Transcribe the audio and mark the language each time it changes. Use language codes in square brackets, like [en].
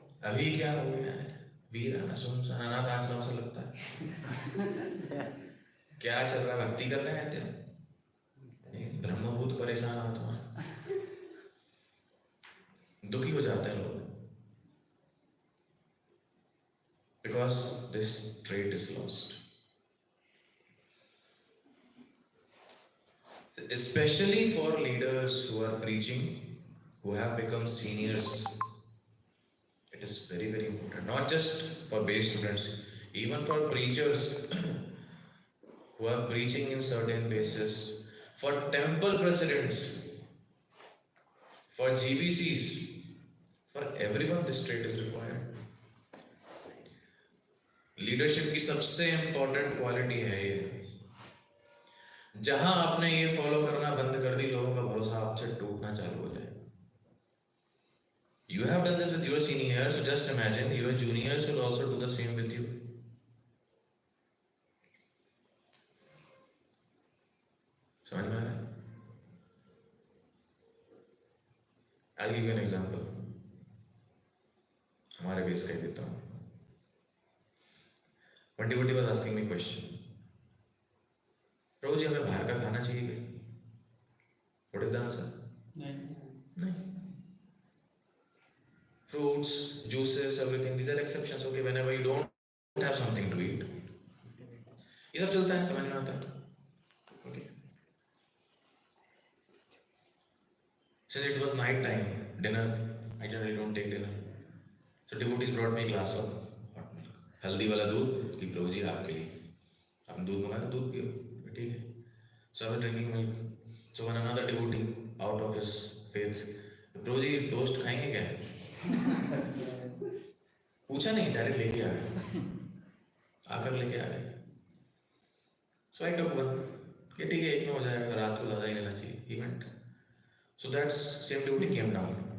[hi] अभी क्या हो गया है, वीराना सुनसान अनाथ आश्रम से लगता है. क्या चल रहा, भक्ति कर रहे हैं तेरे ब्रह्मभूत परेशान आत्मा, दुखी हो जाते हैं लोग. [en] Because this trait is lost. Especially for leaders who are preaching, who have become seniors, it is very, very important. Not just for base students, even for preachers who are preaching in certain bases, for temple presidents, for GBCs, for everyone this trait is required. [hi] Leadership की सबसे important quality है ये. जहां आपने ये follow करना बंद कर दी, लोगों का भरोसा आपसे टूटना चालू हो जाए. [en] You have done this with your seniors, so just imagine your juniors will also do the same with you. I'll give you an example. [hi] हमारे बेस का ही देता हूँ. [en] One devotee was asking me question. [hi] प्रभु जी हमें बाहर का खाना चाहिए क्या? [en] What is the answer? नहीं. Fruits, juices, everything, these are exceptions. Okay, whenever you don't have something to eat, [hi] ये सब चलता है, समझ में आता है. [en] Okay. Since it was night time, dinner, I generally don't take dinner. So devotees brought me a glass of hot milk. [hi] हल्दी वाला दूध कि प्रभु जी आपके लिए. आपने दूध मंगाया तो दूध पियो, ठीक है. [en] So I was drinking milk. So when another devotee out of his faith, [hi] Prabhu ji toast खाएंगे क्या? पूछा नहीं, डायरेक्ट लेके आ गए. आकर लेके आ गए. [en] So I took one. [hi] कि ठीक है, एक में हो जाएगा, रात को ज़्यादा ही लेना चाहिए. [en] He went. So that same devotee came down.